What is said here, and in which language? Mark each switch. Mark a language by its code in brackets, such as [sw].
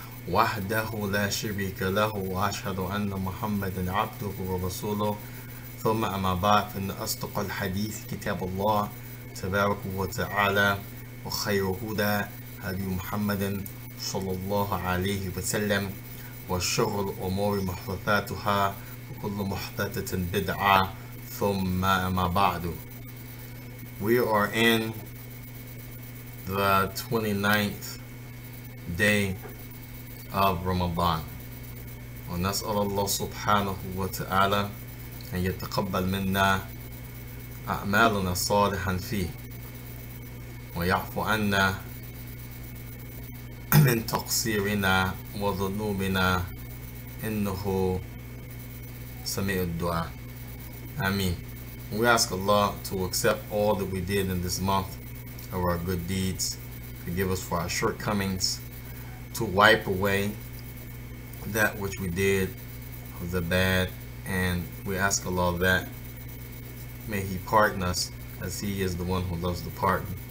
[ar] وأشهد أن محمدا عبده ورسوله ثم أما بعد فإن أصدق الحديث كتاب الله تبارك وتعالى وخير هدى هدي محمد صلى الله عليه وسلم وشر الأمور محدثاتها وكل محدثة بدعة ثم أما بعد. [en] We are in the 29th day of Ramadan. [ar] ونسأل الله سبحانه وتعالى أن يتقبل منا أعمالنا صالحا فيه ويعفو عنا من تقصيرنا وذنوبنا إنه سميع الدعاء. Ameen. [en] We ask Allah to accept all that we did in this month of our good deeds, forgive us for our shortcomings, to wipe away that which we did of the bad, and we ask Allah that may He pardon us, as He is the one who loves the pardon.